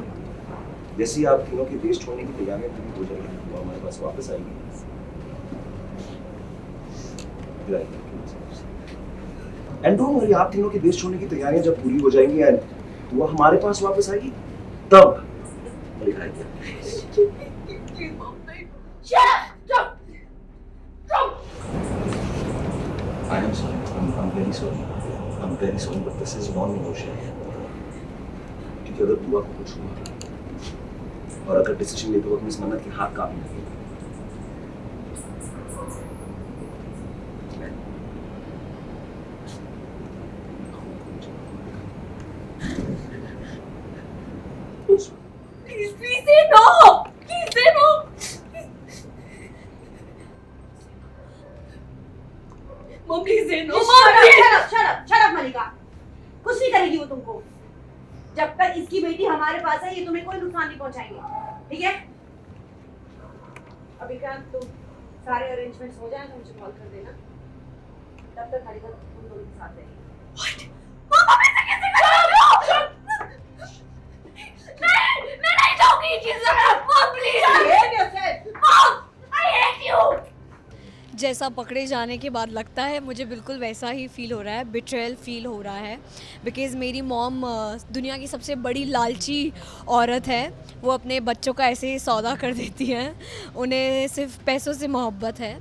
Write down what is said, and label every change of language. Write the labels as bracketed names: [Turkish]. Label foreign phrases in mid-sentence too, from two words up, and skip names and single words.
[Hindi] जैसे ही आप तीनों के देश छोड़ने की तैयारियां पूरी हो जाएगी वो हमारे पास वापस आएगी। [English] and don't worry, [Hindi] आप तीनों के देश छोड़ने की तैयारियां जब पूरी हो जाएंगी एंड वो हमारे पास वापस आएगी तब मलिका आएगी। [English] I am sorry. I'm very sorry. I'm very sorry, but this is non-negotiable. [Hindi] क्योंकि अगर दुआ को कुछ हुआ और अगर डिसीजन लेते वक्त मिस मन्नत के हाथ काम नहीं लगे, [English] Please say no. Please say no. Mom, please say no. Shut up, [Hindi] मलिका। कुछ नहीं करेगी वो तुमको। जब तक इसकी बेटी हमारे पास है ये तुम्हें कोई नुकसान नहीं पहुंचाएंगे, ठीक है? अब विक्रांत तुम सारे अरेंजमेंट्स हो जाए तो मुझे कॉल कर देना। तब तक मलिका तुम दोनों के साथ रहेगी। [English] What? Mom, [Hindi] आप ऐसे कैसे कर रहे हो? मैं नहीं चाहूंगी ये चीज़। [English] Mom, please. Mom, I hate you. [Hindi] जैसा पकड़े जाने के बाद लगता है मुझे बिल्कुल वैसा ही फ़ील हो रहा है, [English] betrayal feel [Hindi] हो रहा है। बिकॉज़ मेरी मॉम दुनिया की सबसे बड़ी लालची औरत है। वो अपने बच्चों का ऐसे ही सौदा कर देती हैं, उन्हें सिर्फ पैसों से मोहब्बत है।